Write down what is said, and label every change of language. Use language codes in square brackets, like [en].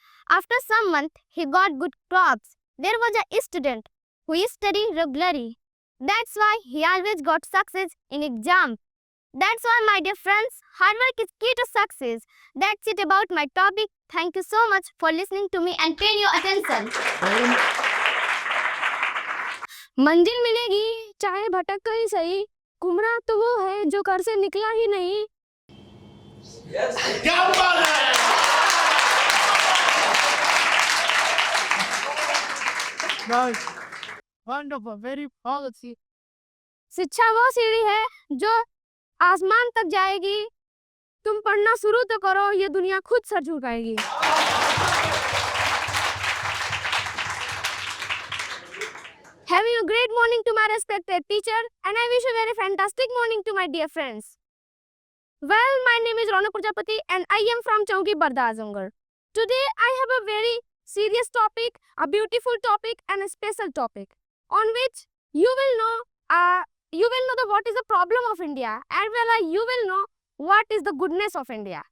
[en] After some months, he got good crops. There was a student who studied regularly. That's why he always got success in exam. That's why, my dear friends, hard work is key to success. That's it about my topic. Thank you so much for listening to me and paying your attention. [hi] मंजिल मिलेगी चाहे भटक कर ही सही, गुमराह तो वो है जो घर से निकला ही नहीं. [en] Nice. Wonderful. Very policy. [hi] शिक्षा वो सीढ़ी है जो आसमान तक जाएगी. तुम पढ़ना शुरू तो करो, ये दुनिया खुद sir झुकाएगी. [en] Having a great morning to my respected teacher, and I wish a very fantastic morning to my dear friends. Well, my name is Rona Prajapati and I am from Chowki Barda Azamgarh. Today I have a very serious topic, a beautiful topic and a special topic on which you will know what is the problem of India, as well as you will know what is the goodness of India.